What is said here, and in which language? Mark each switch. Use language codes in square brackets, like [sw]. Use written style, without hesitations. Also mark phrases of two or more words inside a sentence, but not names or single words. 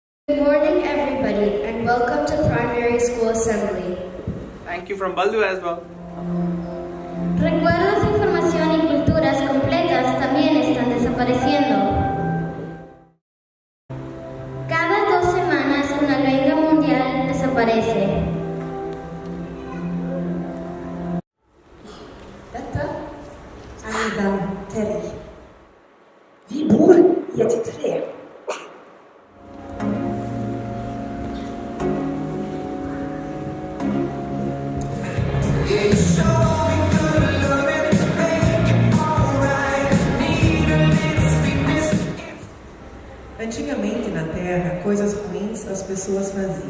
[en] Good morning, everybody, and welcome to Primary School Assembly. Thank you from Baldu as well. [es] Recuerdos, información y culturas completas también están desapareciendo. Cada 2 semanas una lengua mundial desaparece. [no] Dette er min venn Terry. Vi bor i et tre. [pt] Antigamente na terra, coisas ruins as pessoas faziam.